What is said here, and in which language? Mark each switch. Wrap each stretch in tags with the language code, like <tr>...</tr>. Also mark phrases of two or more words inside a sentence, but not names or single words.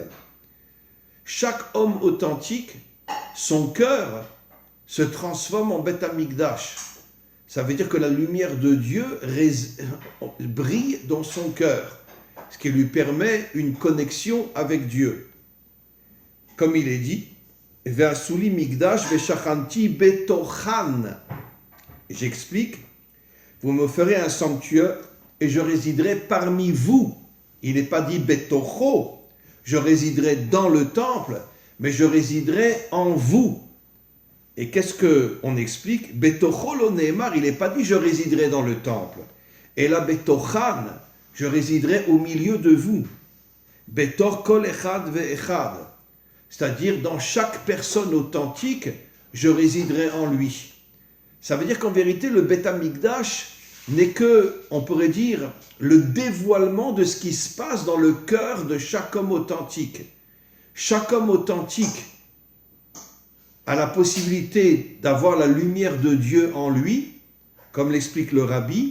<fr>Chaque homme authentique, son cœur se transforme en</fr> <he>בית המקדש.</he> <fr>Ça veut dire que la lumière de Dieu brille dans son cœur, ce qui lui permet une connexion avec Dieu. Comme il est dit,</fr> <he>ועשו לי מקדש ושכנתי בתוכם.</he> <fr>J'explique, vous me ferez un sanctuaire et je résiderai parmi vous. Il n'est pas dit betocho, je résiderai dans le temple, mais je résiderai en vous. Et qu'est-ce qu'on explique?</fr> <he>בתוכו לא נאמר,</he> <fr>il n'est pas dit je résiderai dans le temple. Et là, betochan, je résiderai au milieu de vous.</fr> <he>בתוך כל אחד ואחד.</he> <fr>C'est-à-dire, dans chaque personne authentique, je résiderai en lui. Ça veut dire qu'en vérité, le</fr> <he>בית המקדש</he> <fr>n'est que, on pourrait dire, le dévoilement de ce qui se passe dans le cœur de chaque homme authentique. Chaque homme authentique a la possibilité d'avoir la lumière de Dieu en lui, comme l'explique le rabbi.</fr>